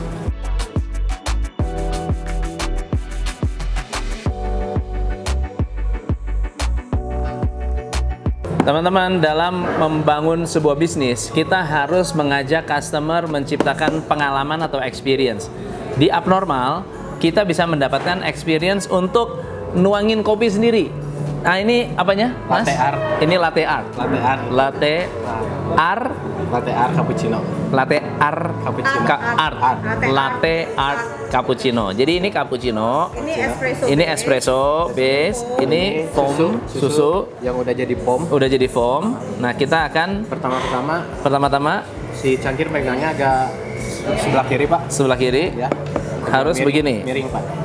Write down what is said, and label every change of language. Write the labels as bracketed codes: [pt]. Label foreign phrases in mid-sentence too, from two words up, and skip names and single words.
[id] Teman-teman, dalam membangun sebuah bisnis, kita harus mengajak customer menciptakan pengalaman atau experience. Di Abnormal, kita bisa mendapatkan experience untuk nuangin kopi sendiri. Nah, ini apanya, Mas? [en] Latte art. [id] Ini [en] latte art. Latte art. Latte art. Latte art cappuccino. Latte art Cappuccino. art. Latte art cappuccino. [id] Jadi ini cappuccino. Ini espresso. Ini [en] espresso base. [id] Ini foam susu yang udah jadi foam. udah jadi foam. Nah, kita akan pertama-tama Si cangkir megangnya agak sebelah kiri, Pak. sebelah kiri. Ya. Harus begini. Miring, Pak.